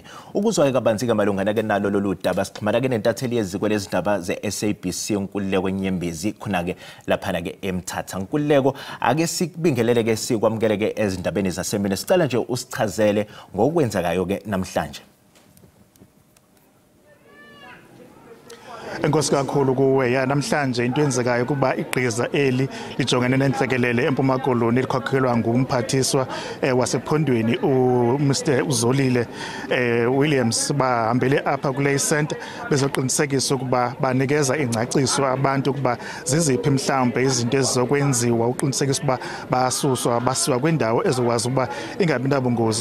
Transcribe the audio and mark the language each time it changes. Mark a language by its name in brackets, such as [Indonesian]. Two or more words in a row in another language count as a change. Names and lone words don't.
[Zulu] Ukuzwa-ke kabanzi-ke malungana-ke nalo lolu daba sixhumana-ke nentatheli yeziko lezindaba ze-SABC uNkululeko Nyembezi khona-ke laphana-ke eMthatha. Nkululeko, ake sikubingelele-ke sikwamukele-ke ezindabeni zasemini. Sicela nje usichazele ngokwenzekayo-ke namhlanje. [Xhosa] Enkosi kakhulu kuwe namhlanje into enzekayo kuba igqiza eli lijongene nenhlekelele eMpuma Koloni likhokhelwa ngumphathiswa wasephondweni uMr Uzolile Williams bahambele apha kule center bezoqinisekisa ukuba banikeza ingcaciso abantu ukuba ziziphi mhlawumbe izinto ezizokwenziwa uqinisekisa ukuba basuswa basiwa kwindawo ezokwazi ukuba ingabi nabungozi.